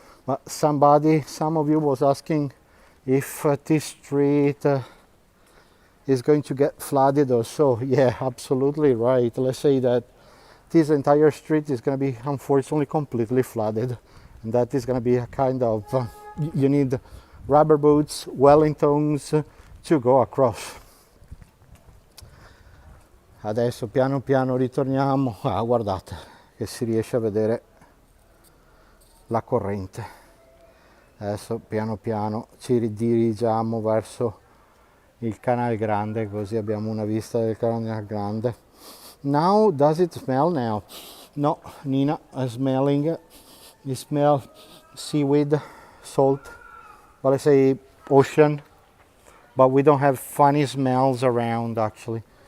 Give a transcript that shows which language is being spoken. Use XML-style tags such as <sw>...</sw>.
<en>But some of you was asking if this street is going to get flooded or so. Yeah, absolutely right. Let's say that this entire street is going to be unfortunately completely flooded, and that is going to be a kind of you need rubber boots, Wellingtons to go across.</en> <it>Adesso piano piano ritorniamo. Guardate che si riesce a vedere la corrente. Adesso piano piano ci ridirigiamo verso il canale grande, così abbiamo una vista del canale grande.</it> <en>Now, does it smell now? No, Nina is smelling. You smell seaweed, salt, well, I say ocean, but we don't have funny smells around actually.</en>